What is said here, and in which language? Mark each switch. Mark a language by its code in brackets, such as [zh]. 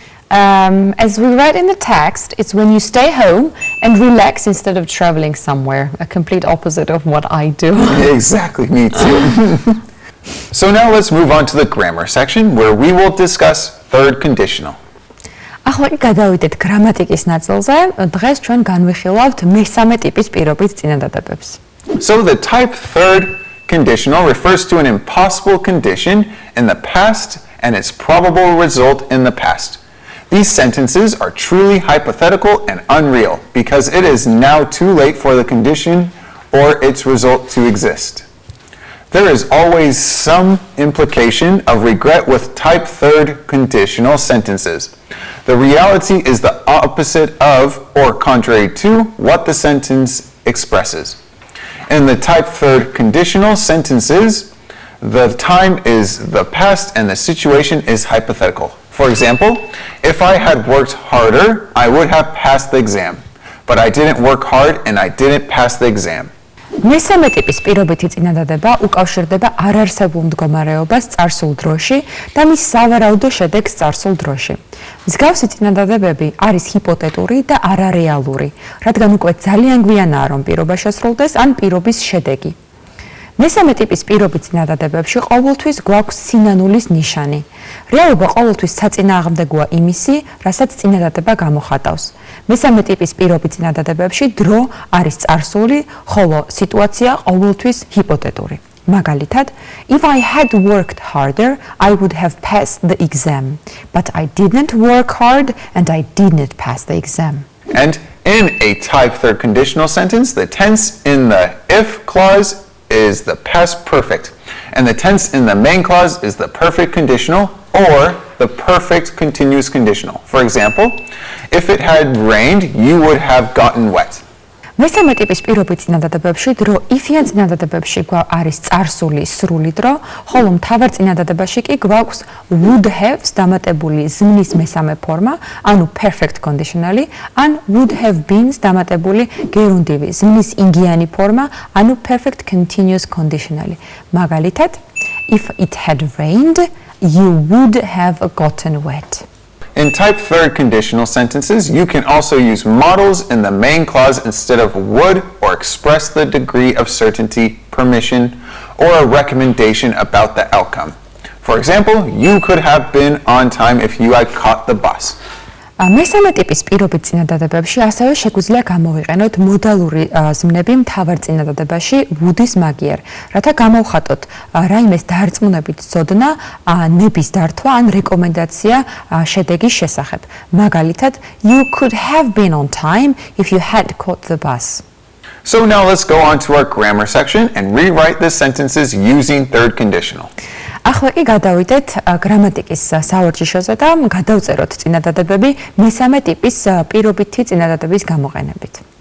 [en] As we read in the text, it's when you stay home and relax instead of traveling somewhere, a complete opposite of what I do. Exactly, me too. So now let's move on to the grammar section where we will discuss third conditional. [ka] ახლა კი გადავიდეთ გრამატიკის ნაწილზე. დღეს ჩვენ განვიხილავთ მესამე ტიპის პირობით წინადადებებს. [en] So the type third conditional refers to an impossible condition in the past and its probable result in the past. These sentences are truly hypothetical and unreal because it is now too late for the condition or its result to exist. There is always some implication of regret with type third conditional sentences. The reality is the opposite of or contrary to what the sentence expresses. In the type third conditional sentences, the time is the past and the situation is hypothetical. For example, if I had worked harder, I would have passed the exam. But I didn't work hard and I didn't pass the exam. [ka] მესამე ტიპის პირობითი წინადადება უკავშირდება არარსებულ მდგომარეობას წარსულ დროში და მის სავარაუდო შედეგს წარსულ დროში. მსგავსი წინადადებები არის ჰიპოთეტური და არარეალური, რადგან უკვე ძალიან გვიანაა რომ პირობა შესრულდეს ან პირობის შედეგი. მესამე ტიპის პირობით წინადადებებში ყოველთვის გვაქვს სინანულის ნიშანი. რეალობა ყოველთვის საწინააღმდეგოა იმისი, რასაც წინადადება გამოხატავს. მესამე ტიპის პირობით წინადადებებში დრო არის წარსული, ხოლო სიტუაცია ყოველთვის ჰიპოთეტური. მაგალითად, [en] if I had worked harder, I would have passed the exam, but I didn't work hard and I didn't pass the exam. And in a type third conditional sentence, the tense in the if clause is the past perfect, and the tense in the main clause is the perfect conditional or the perfect continuous conditional. For example, if it had rained, you would have gotten wet. [ka] მესამე ტიპის პირობით წინადადებებში დრო if-იან წინადადებებში არის წარსული სრული დრო, ხოლო მთავარ წინადადებაში კი გვაქვს would have-ს დამატებული ზმნის მესამე ფორმა, ანუ perfect conditionally, ან [en] would have been- [ka] ს დამატებული გერუნდივი ზმნის ინგიანი ფორმა, ანუ [en] perfect continuous conditionally. [ka] მაგალითად, [en] if it had rained, you would have gotten wet. In type third conditional sentences, you can also use modals in the main clause instead of would or express the degree of certainty, permission, or a recommendation about the outcome. For example, you could have been on time if you had caught the bus. [ka] მესამე ტიპის პირობით წინადადებებში ასევე შეგვიძლია გამოვიყენოთ მოდალური ზმნები მთავარ წინადადებაში would-ის მაგიერ, რათა გამოვხატოთ რაიმეს დარწმუნებით ცოდნა, ნების დართვა ან რეკომენდაცია შედეგის შესახებ. მაგალითად, [en] you could have been on time if you had caught the bus. So now let's go on to our grammar section and rewrite the sentences using third conditional. [ka] ახლა კი გადავიდეთ გრამატიკის საორჯიშოზე და გადავწეროთ წინადადებები მესამე ტიპის პირობითი წინადადების გამოყენებით.